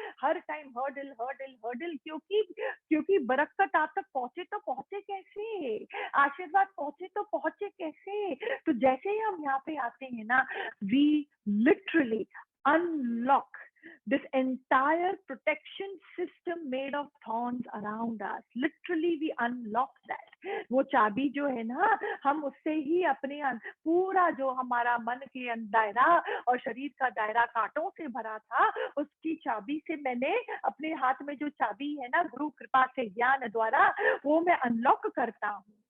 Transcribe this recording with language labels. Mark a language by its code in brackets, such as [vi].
[hi] हर time hurdle hurdle hurdle, क्योंकि क्योंकि बरकत आप तक पहुंचे तो पहुंचे कैसे, आशीर्वाद पहुंचे तो पहुंचे कैसे। तो जैसे ही हम यहाँ पे आते हैं ना, [en] We literally unlock this entire protection system made of thorns around us. Literally we unlock that. [hi] वो चाबी जो है ना, हम उससे ही अपने पूरा जो हमारा मन के दायरा और शरीर का दायरा कांटों से भरा था, उसकी चाबी से मैंने अपने हाथ में जो चाबी है ना गुरु कृपा से ज्ञान द्वारा, वो मैं अनलॉक करता हूँ।